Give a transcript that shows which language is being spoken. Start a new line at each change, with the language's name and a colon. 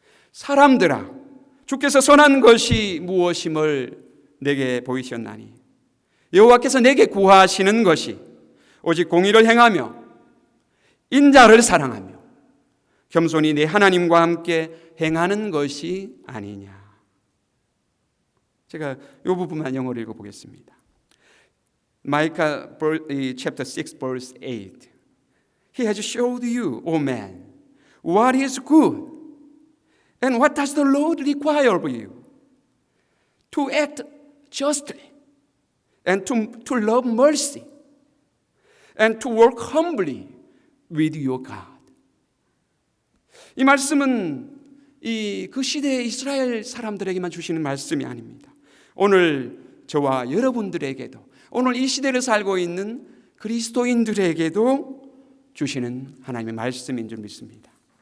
Korean: 사람들아, 주께서 선한 것이 무엇임을 내게 보이셨나니 여호와께서 내게 구하시는 것이 오직 공의를 행하며 인자를 사랑하며 겸손히 내 하나님과 함께 행하는 것이 아니냐. 제가 이 부분만 영어로 읽어보겠습니다.
English: 마이카 chapter 6 verse 8. He has showed you, O man, what is good, and what does the Lord require of you? To act justly, and to love mercy, and to work humbly with your God.
Korean: 이 말씀은 그 시대의 이스라엘 사람들에게만 주시는 말씀이 아닙니다. 오늘 저와 여러분들에게도, 오늘 이 시대를 살고 있는 그리스도인들에게도 주시는 하나님의 말씀인 줄 믿습니다.